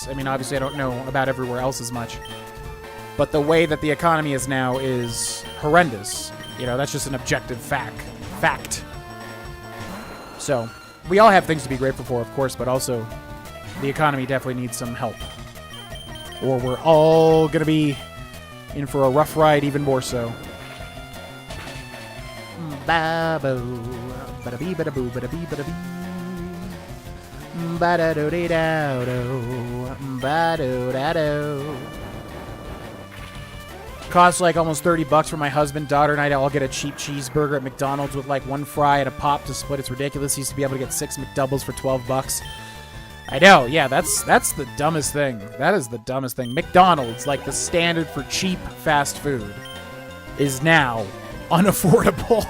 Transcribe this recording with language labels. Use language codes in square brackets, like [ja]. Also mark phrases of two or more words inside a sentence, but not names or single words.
[en] I mean, obviously I don't know about everywhere else as much, but the way that the economy is now is horrendous. That's just an objective fact. So we all have things to be grateful for, of course, but also the economy definitely needs some help, or we're all going to be in for a rough ride, even more so. Ba-boo, ba-da-bee, ba-da-boo, ba-da-bee, ba-da-bee. Ba-da-do-dee-do-do, ba-do-da-do. Costs like almost $30 for my husband, daughter, and I to all get a cheap cheeseburger at McDonald's with like one fry and a pop to split. It's ridiculous. He used to be able to get 6 McDoubles for $12. I know, yeah, that's the dumbest thing. That is the dumbest thing. McDonald's, like the standard for cheap fast food, is now unaffordable.